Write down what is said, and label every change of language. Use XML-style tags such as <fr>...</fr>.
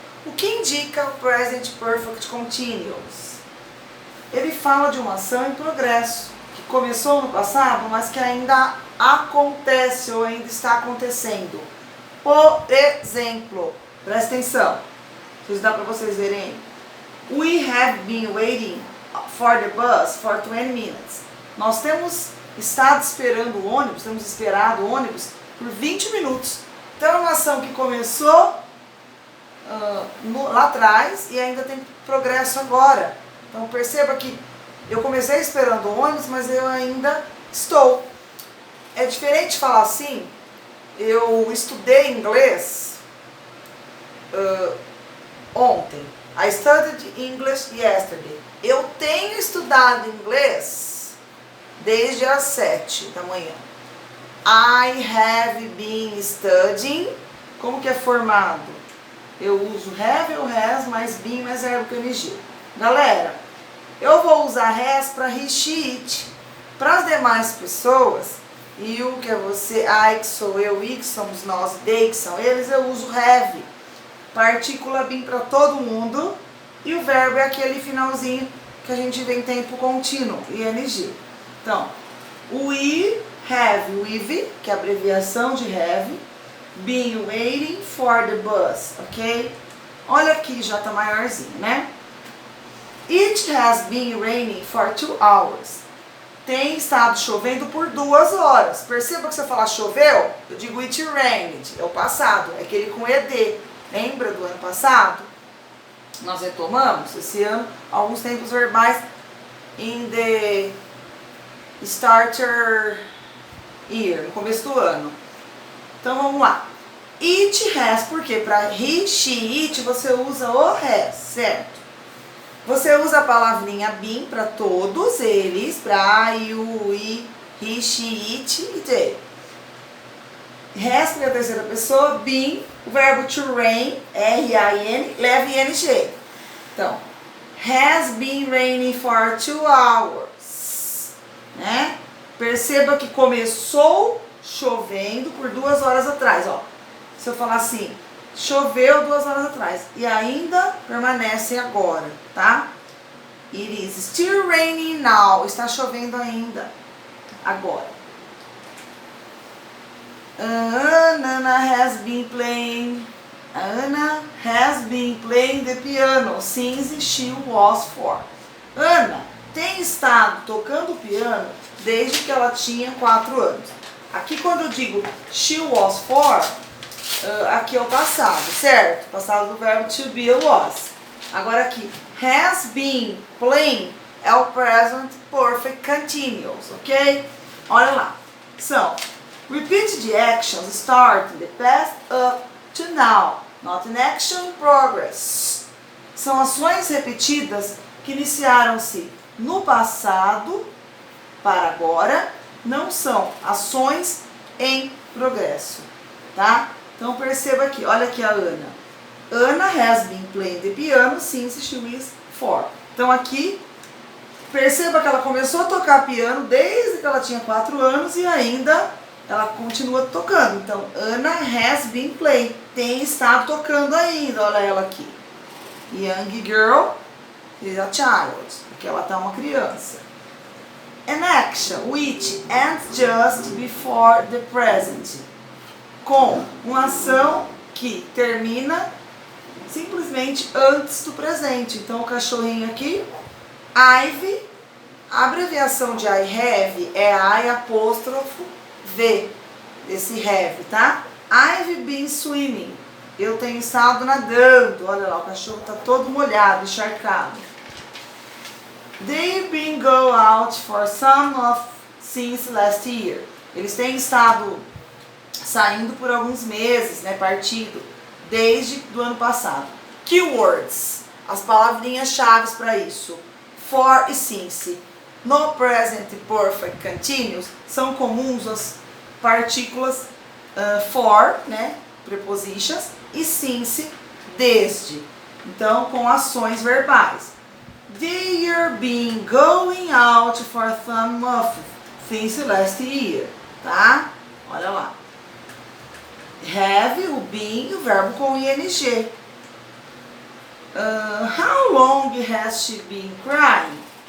<pt>O que indica o Present Perfect Continuous? Ele fala de uma ação em progresso, que começou no passado, mas que ainda acontece ou ainda está acontecendo. Por exemplo, presta atenção, isso dá para vocês verem.</pt> <en>We have been waiting for the bus for 20 minutes.</en> <pt>Nós temos estado esperando o ônibus, temos esperado o ônibus por 20 minutos. Então é uma ação que começou lá atrás e ainda tem progresso agora. Então perceba que eu comecei esperando o ônibus, mas eu ainda estou. É diferente falar assim, eu estudei inglês ontem.</pt> <en>I studied English yesterday.</en> <pt>Eu tenho estudado inglês desde as 7 da manhã.</pt> <en>I have been studying.</en> <pt>Como que é formado? Eu uso have ou has mais been mais verbo com ing. Galera, eu vou usar has para he, she, it. Para as demais pessoas, you que é você, I que sou eu, we que somos nós, they que são eles, eu uso have. Partícula been para todo mundo. E o verbo é aquele finalzinho que a gente vê em tempo contínuo, ing. Então, we have, we've, que é a abreviação de have,</pt> <en>been waiting for the bus,</en> <pt>ok? Olha aqui, já tá maiorzinho, né?</pt> <en>It has been raining for 2 hours.</en> <pt>Tem estado chovendo por 2 horas. Perceba que se eu falar choveu, eu digo</pt> <en>it rained,</en> <pt>é o passado, é aquele com ed. Lembra do ano passado? Nós retomamos esse ano alguns tempos verbais</pt> <en>in the starter year,</en> <pt>no começo do ano. Então vamos lá.</pt> <en>It has,</en> <pt>porque para he, she, it você usa o has, certo? Você usa a palavrinha been para todos eles, para I, you, we, he, she, it e they. Has para a terceira pessoa, been, o verbo to rain, R-A-I-N, leva ing.</pt> <en>Então, has been raining for 2 hours.</en> <pt>Né? Perceba que começou chovendo por 2 horas atrás. Ó. Se eu falar assim, choveu 2 horas atrás e ainda permanece agora, tá?</pt> <en>It is still raining now.</en> <pt>Está chovendo ainda agora.</pt> <en>Anna has been playing. Anna has been playing the piano since she was 4.</en> <pt>Ana tem estado tocando piano desde que ela tinha 4 anos. Aqui quando eu digo</pt> <en>she was 4,</en> <pt>aqui é o passado, certo? Passado do verbo to be was. Agora aqui,</pt> <en>has been playing</en> <pt>é o present perfect continuous, ok? Olha lá.</pt> <en>São repeat the actions start in the past up to now, not in action progress.</en> <pt>São ações repetidas que iniciaram-se no passado para agora, não são ações em progresso, tá? Então perceba aqui, olha aqui a Ana.</pt> <en>Ana has been playing the piano since she was 4.</en> <pt>Então aqui, perceba que ela começou a tocar piano desde que ela tinha 4 anos e ainda ela continua tocando. Então,</pt> <en>Ana has been playing,</en> <pt>tem estado tocando ainda, olha ela aqui.</pt> <en>Young girl is a child, porque ela tá uma criança. An action which ends just before the present.</en> <pt>com uma ação que termina simplesmente antes do presente. Então, o cachorrinho aqui, I've, a abreviação de I have é I apóstrofo V, esse have, tá?</pt> <en>I've been swimming.</en> <pt>Eu tenho estado nadando. Olha lá, o cachorro tá todo molhado, encharcado.</pt> <en>They've been go out for some of since last year.</en> <pt>Eles têm estado saindo por alguns meses, né, partido, desde do ano passado. Keywords, as palavrinhas-chave para isso. For e since. No present perfect continuous são comuns as partículas for, né, prepositions, e since, desde. Então, com ações verbais.</pt> <en>They've been going out for some months since last year,</en> <pt>tá? Olha lá.</pt> <en>Have, o been,</en> <pt>o verbo com</pt> <en>ing. How long has she been crying?</en>